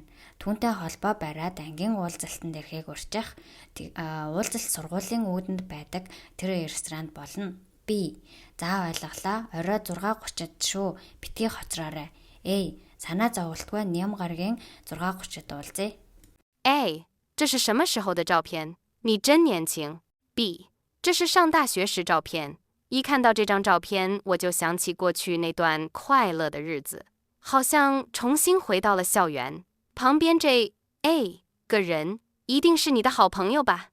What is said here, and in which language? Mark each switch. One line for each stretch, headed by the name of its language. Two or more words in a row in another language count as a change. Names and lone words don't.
Mongolian: Түүнтэй холбоо бариад ангийн уулзалтанд ирэхийг урьчих. Уулзалт сургуулийн үүдэнд байдаг тэр ресторанд болно. B. За ойлголаа. Орой 6:30-д шүү. Битгий хоцроорой. A. Санаа зовлтгүй Нэм гарагийн 6:30-д уулзъя. A.
Chinese: 这是什么时候的照片？你真年轻。 B. 这是上大学时照片。一看到这张照片，我就想起过去那段快乐的日子，好像重新回到了校园。旁边这 A 个人一定是你的好朋友吧？